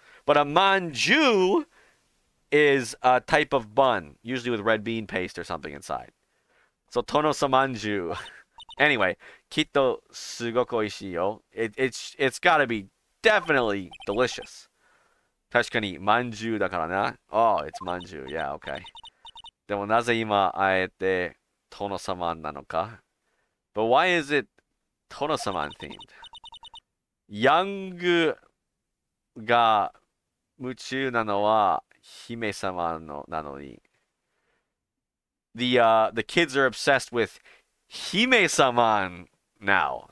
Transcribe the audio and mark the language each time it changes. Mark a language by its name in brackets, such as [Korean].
[English] But a manju is a type of bun, usually with red bean paste or something inside. So Tono-samanju. Anyway, [Japanese] kitto sugoku oishii yo. [English] It's gotta be definitely delicious. [Japanese] 確かにmanjuだからな. [English] Oh, it's manju. Yeah, okay. [Japanese] でもなぜ今あえて Tono-saman nanoka? [English] But why is it Tono-saman themed? Young [Japanese] が夢中なのは姫様のなのに [English] the kids are obsessed with Hime-saman now.